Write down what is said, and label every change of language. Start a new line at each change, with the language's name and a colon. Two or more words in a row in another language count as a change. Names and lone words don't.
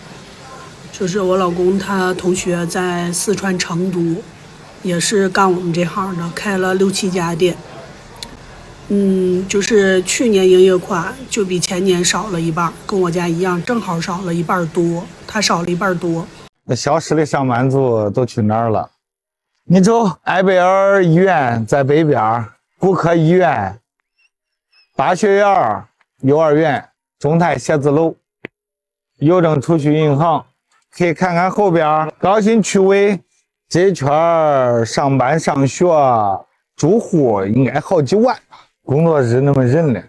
Chinese: 就是我老公他同學在四川成都，也是幹我們這行的，開了6、7家店。就是去年營業款就比前年少了一半，跟我家一樣，正好少了1半多，他少了1半多。那消失的上班族都去哪兒了？你走，埃貝爾醫院在北邊，骨科醫院、巴學園、幼兒園、中泰寫字樓、郵政儲蓄銀行。可以看看後邊高新區委這圈上班上學住戶應該好幾萬，工作日那麼人呢。